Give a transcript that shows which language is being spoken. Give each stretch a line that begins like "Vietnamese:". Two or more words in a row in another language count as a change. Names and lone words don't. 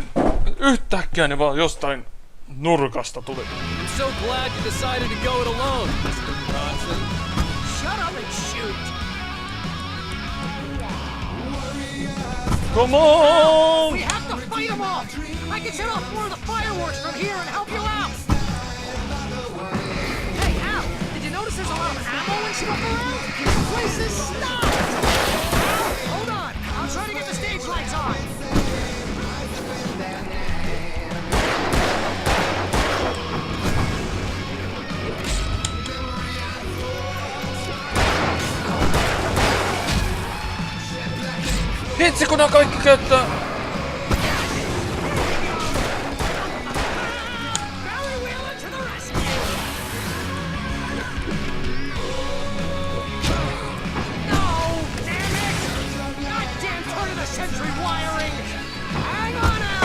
Finnish: Yhtäkkiä ne vaan jostain nurkasta tuli.
English: I'm so glad you decided to go it alone, Mr. Bronson. Shut up and shoot! Come on! We have to fight them all! I can set off more of the fireworks from here and help you out! Hey, Al! Did you notice there's a lot of ammo and stuff around? The place is stopped! Al, hold on! I'll try to get the stage lights on!
Finnish: Hitsi kun nää kaikki käyttää...
English: Barry Wheeler to the rescue! No! Damn it! Goddamn turn of the century wiring! Hang on, Al!